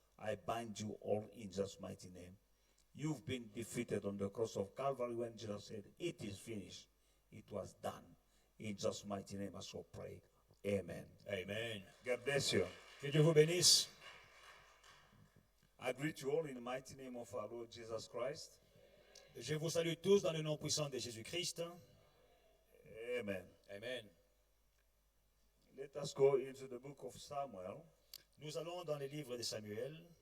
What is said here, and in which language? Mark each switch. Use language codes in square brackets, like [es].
[en] I bind you all in Jesus' mighty name. You've been defeated on the cross of Calvary when Jesus said, it is finished. It was done. In Jesus' mighty name, I so pray. Amen. Amen. God bless you. [fr] Que Dieu vous bénisse. [en] I greet you all in the mighty name of our Lord Jesus Christ. [fr] Je vous salue tous dans le nom puissant de Jésus-Christ. [en] Amen. Amen. Let us go into the book of Samuel. [fr] Nous allons dans les livres de Samuel.